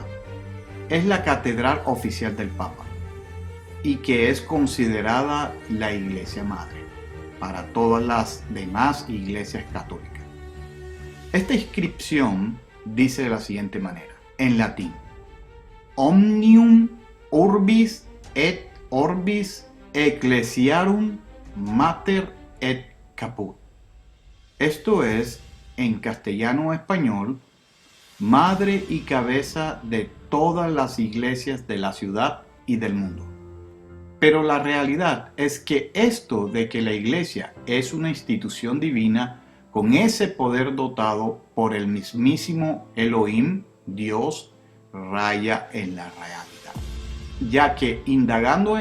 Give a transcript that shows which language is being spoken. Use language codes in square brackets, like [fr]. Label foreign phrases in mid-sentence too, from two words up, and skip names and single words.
[es] Es la catedral oficial del Papa y que es considerada la iglesia madre para todas las demás iglesias católicas. Esta inscripción dice de la siguiente manera, en latín: [la] Omnium urbis et orbis ecclesiarum mater et caput. [es] Esto es, en castellano o español, madre y cabeza de todas las iglesias de la ciudad y del mundo. Pero la realidad es que esto de que la iglesia es una institución divina con ese poder dotado por el mismísimo Elohim, Dios, raya en la realidad, ya que indagando